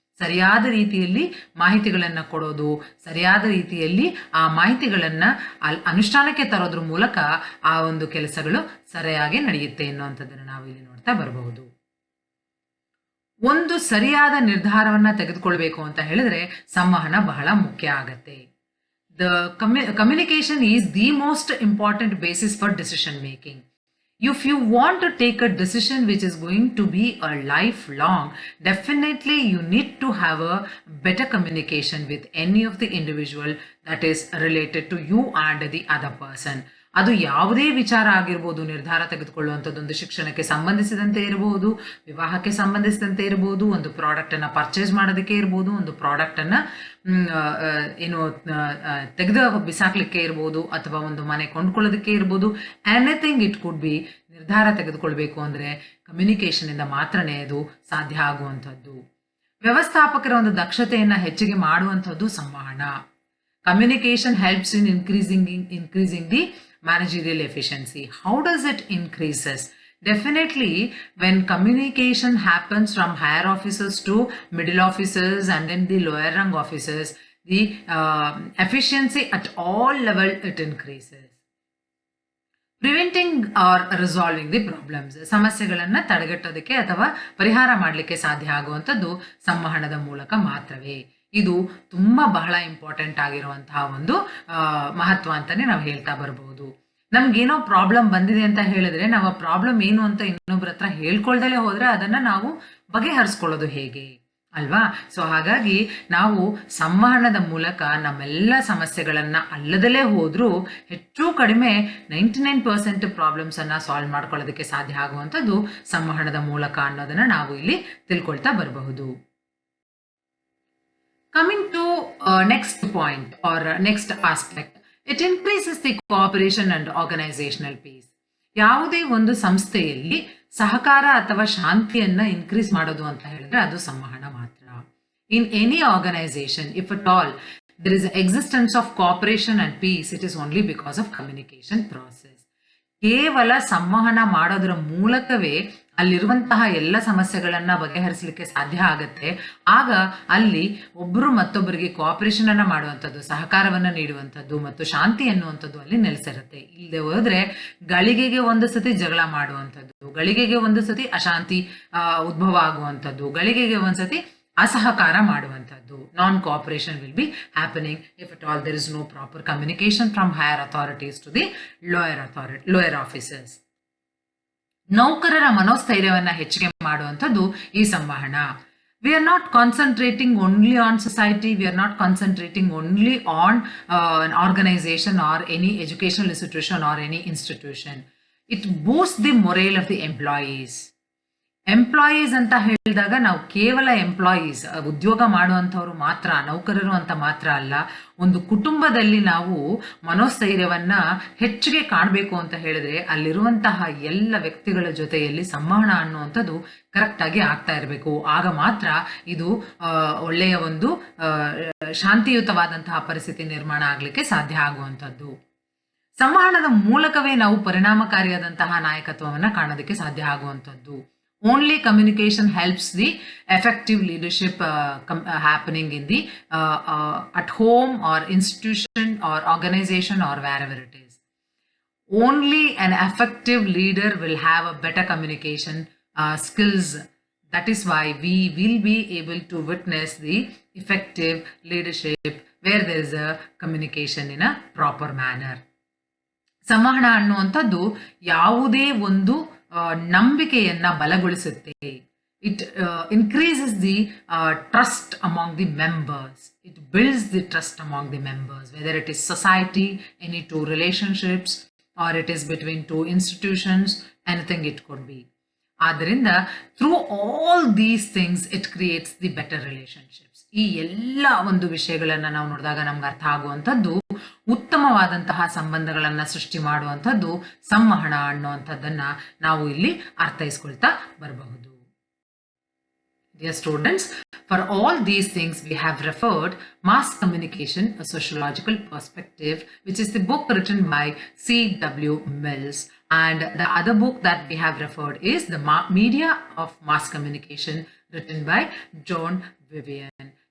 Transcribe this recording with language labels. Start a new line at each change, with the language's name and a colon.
Kannada: ಸರಿಯಾದ ರೀತಿಯಲ್ಲಿ ಮಾಹಿತಿಗಳನ್ನು ಕೊಡೋದು, ಸರಿಯಾದ ರೀತಿಯಲ್ಲಿ ಆ ಮಾಹಿತಿಗಳನ್ನು ಅನುಷ್ಠಾನಕ್ಕೆ ತರೋದ್ರ ಮೂಲಕ ಆ ಒಂದು ಕೆಲಸಗಳು ಸರಿಯಾಗಿ ನಡೆಯುತ್ತೆ ಎನ್ನುವಂಥದ್ದನ್ನು ನಾವು ಇಲ್ಲಿ ನೋಡ್ತಾ ಬರಬಹುದು. ಒಂದು ಸರಿಯಾದ ನಿರ್ಧಾರವನ್ನು ತೆಗೆದುಕೊಳ್ಬೇಕು ಅಂತ ಹೇಳಿದ್ರೆ ಸಂವಹನ ಬಹಳ ಮುಖ್ಯ ಆಗತ್ತೆ.
English: The communication is the most important basis for decision making. If you want to take a decision which is going to be a lifelong, definitely you need to have a better communication with any of the individual that is related to you and the other person.
Kannada: ಅದು ಯಾವುದೇ ವಿಚಾರ ಆಗಿರ್ಬೋದು, ನಿರ್ಧಾರ ತೆಗೆದುಕೊಳ್ಳುವಂಥದ್ದು ಒಂದು ಶಿಕ್ಷಣಕ್ಕೆ ಸಂಬಂಧಿಸಿದಂತೆ ಇರಬಹುದು, ವಿವಾಹಕ್ಕೆ ಸಂಬಂಧಿಸಿದಂತೆ ಇರಬಹುದು, ಒಂದು ಪ್ರಾಡಕ್ಟನ್ನು ಪರ್ಚೇಸ್ ಮಾಡೋದಕ್ಕೆ ಇರ್ಬೋದು, ಒಂದು ಪ್ರಾಡಕ್ಟನ್ನು ಏನು ತೆಗೆದು ಬಿಸಾಕ್ಲಿಕ್ಕೆ ಇರ್ಬೋದು, ಅಥವಾ ಒಂದು ಮನೆ ಕೊಂಡ್ಕೊಳ್ಳೋದಕ್ಕೆ ಇರ್ಬೋದು.
English: Anything it could be.
Kannada: ನಿರ್ಧಾರ ತೆಗೆದುಕೊಳ್ಬೇಕು ಅಂದರೆ ಕಮ್ಯುನಿಕೇಷನಿಂದ ಮಾತ್ರನೇ ಅದು ಸಾಧ್ಯ ಆಗುವಂಥದ್ದು. ವ್ಯವಸ್ಥಾಪಕರ ಒಂದು ದಕ್ಷತೆಯನ್ನು ಹೆಚ್ಚಿಗೆ ಮಾಡುವಂಥದ್ದು ಸಂವಹನ.
English: Communication helps in increasing the managerial efficiency. How does it increases? Definitely, when communication happens from higher officers to middle officers and then the lower rung officers, the efficiency at all level it increases. Preventing or resolving the problems,
Kannada: ಸಮಸ್ಯೆಗಳನ್ನು ತಡೆಗಟ್ಟೋದಕ್ಕೆ ಅಥವಾ ಪರಿಹಾರ ಮಾಡಲಿಕ್ಕೆ ಸಾಧ್ಯ ಆಗುವಂಥದ್ದು ಸಂವಹನದ ಮೂಲಕ ಮಾತ್ರವೇ. ಇದು ತುಂಬ ಬಹಳ ಇಂಪಾರ್ಟೆಂಟ್ ಆಗಿರುವಂತಹ ಒಂದು ಮಹತ್ವ ಅಂತಾನೆ ನಾವು ಹೇಳ್ತಾ ಬರಬಹುದು. ನಮ್ಗೇನೋ ಪ್ರಾಬ್ಲಮ್ ಬಂದಿದೆ ಅಂತ ಹೇಳಿದ್ರೆ ನಾವು ಆ ಪ್ರಾಬ್ಲಮ್ ಏನು ಅಂತ ಇನ್ನೊಬ್ಬರ ಹತ್ರ ಹೇಳ್ಕೊಳ್ದಲೇ ಹೋದ್ರೆ ಅದನ್ನ ನಾವು ಬಗೆಹರಿಸ್ಕೊಳ್ಳೋದು ಹೇಗೆ ಅಲ್ವಾ? ಸೊ ಹಾಗಾಗಿ ನಾವು ಸಂವಹನದ ಮೂಲಕ ನಮ್ಮೆಲ್ಲ ಸಮಸ್ಯೆಗಳನ್ನ ಅಲ್ಲದಲೇ ಹೋದ್ರೂ ಹೆಚ್ಚು ಕಡಿಮೆ 99% ಪ್ರಾಬ್ಲಮ್ಸ್ ಅನ್ನ ಸಾಲ್ವ್ ಮಾಡ್ಕೊಳ್ಳೋದಕ್ಕೆ ಸಾಧ್ಯ ಆಗುವಂಥದ್ದು ಸಂವಹನದ ಮೂಲಕ ಅನ್ನೋದನ್ನ ನಾವು ಇಲ್ಲಿ ತಿಳ್ಕೊಳ್ತಾ ಬರಬಹುದು.
English: Coming to next point or next aspect, it increases the cooperation and organizational peace.
Kannada: ಯಾವುದೇ ಒಂದು ಸಂಸ್ಥೆಯಲ್ಲಿ ಸಹಕಾರ ಅಥವಾ ಶಾಂತಿಯನ್ನ ಇನ್ಕ್ರೀಸ್ ಮಾಡೋದು ಅಂತ ಹೇಳಿದ್ರೆ ಅದು ಸಂವಹನ ಮಾತ್ರ.
English: In any organisation, if at all there is existence of cooperation and peace, it is only because of communication process.
Kannada: ಕೇವಲ ಸಂವಹನ ಮಾಡೋದ್ರ ಮೂಲಕವೇ ಅಲ್ಲಿರುವಂತಹ ಎಲ್ಲ ಸಮಸ್ಯೆಗಳನ್ನ ಬಗೆಹರಿಸಲಿಕ್ಕೆ ಸಾಧ್ಯ ಆಗತ್ತೆ. ಆಗ ಅಲ್ಲಿ ಒಬ್ಬರು ಮತ್ತೊಬ್ಬರಿಗೆ ಕೋಆಪರೇಷನ್ ಅನ್ನ ಮಾಡುವಂಥದ್ದು, ಸಹಕಾರವನ್ನ ನೀಡುವಂಥದ್ದು ಮತ್ತು ಶಾಂತಿ ಅನ್ನುವಂಥದ್ದು ಅಲ್ಲಿ ನೆಲೆಸಿರುತ್ತೆ. ಇಲ್ಲದೆ ಹೋದ್ರೆ ಗಳಿಗೆಗೆ ಒಂದು ಸತಿ ಜಗಳ ಮಾಡುವಂಥದ್ದು, ಗಳಿಗೆಗೆ ಒಂದು ಸತಿ ಅಶಾಂತಿ ಉದ್ಭವ ಆಗುವಂಥದ್ದು, ಗಳಿಗೆಗೆ ಒಂದ್ಸತಿ ಅಸಹಕಾರ ಮಾಡುವಂಥದ್ದು.
English: Non cooperation will be happening if at all there is no proper communication from higher authorities to the lower officers.
Kannada: ನೌಕರರ ಮನೋಸ್ಥೈರ್ಯವನ್ನ ಹೆಚ್ಚಿಗೆ ಮಾಡುವಂಥದ್ದು ಈ ಸಂವಹನ.
English: We are not concentrating only on society, we are not concentrating only on an organization or any educational institution or any institution. It boosts the morale of the employees.
Kannada: Employees ಅಂತ ಹೇಳಿದಾಗ ನಾವು ಕೇವಲ employees, ಉದ್ಯೋಗ ಮಾಡುವಂಥವ್ರು ಮಾತ್ರ, ನೌಕರರು ಅಂತ ಮಾತ್ರ ಅಲ್ಲ. ಒಂದು ಕುಟುಂಬದಲ್ಲಿ ನಾವು ಮನೋಸ್ಥೈರ್ಯವನ್ನ ಹೆಚ್ಚಿಗೆ ಕಾಣಬೇಕು ಅಂತ ಹೇಳಿದ್ರೆ ಅಲ್ಲಿರುವಂತಹ ಎಲ್ಲ ವ್ಯಕ್ತಿಗಳ ಜೊತೆಯಲ್ಲಿ ಸಂವಹನ ಅನ್ನುವಂಥದ್ದು ಕರೆಕ್ಟ್ ಆಗಿ ಆಗ್ತಾ ಇರಬೇಕು. ಆಗ ಮಾತ್ರ ಇದು ಒಳ್ಳೆಯ ಒಂದು ಶಾಂತಿಯುತವಾದಂತಹ ಪರಿಸ್ಥಿತಿ ನಿರ್ಮಾಣ ಆಗ್ಲಿಕ್ಕೆ ಸಾಧ್ಯ ಆಗುವಂಥದ್ದು. ಸಂವಹನದ ಮೂಲಕವೇ ನಾವು ಪರಿಣಾಮಕಾರಿಯಾದಂತಹ ನಾಯಕತ್ವವನ್ನ ಕಾಣೋದಕ್ಕೆ ಸಾಧ್ಯ ಆಗುವಂಥದ್ದು.
English: Only communication helps the effective leadership happening in the at home or institution or organization or wherever it is. Only an effective leader will have a better communication skills. That is why we will be able to witness the effective leadership where there is a communication in a proper manner.
Kannada: ಸಂವಹನ ಅನ್ನುವಂಥದ್ದು ಯಾವುದೇ ಒಂದು ನಂಬಿಕೆಯನ್ನ ಬಲಗೊಳಿಸುತ್ತೆ.
English: It increases the trust among the members. It builds the trust among the members, whether it is society, any two relationships, or it is between two institutions, anything it could be.
Kannada: ಆದ್ದರಿಂದ
English: Through all these things it creates the better relationships.
Kannada: ಈ ಎಲ್ಲ ಒಂದು ವಿಷಯಗಳನ್ನ ನಾವು ನೋಡಿದಾಗ ನಮ್ಗೆ ಅರ್ಥ ಆಗುವಂಥದ್ದು ಉತ್ತಮವಾದಂತಹ ಸಂಬಂಧಗಳನ್ನ ಸೃಷ್ಟಿ ಮಾಡುವಂಥದ್ದು ಸಂವಹನ ಅನ್ನುವಂಥದ್ದನ್ನ ನಾವು ಇಲ್ಲಿ ಅರ್ಥೈಸ್ಕೊಳ್ತಾ ಬರಬಹುದು.
English: Dear students, for all these things we have referred Mass Communication, a Sociological Perspective, which is the book written by C.W. Mills, and the other book that we have referred is The Media of Mass Communication, written by John Vivian.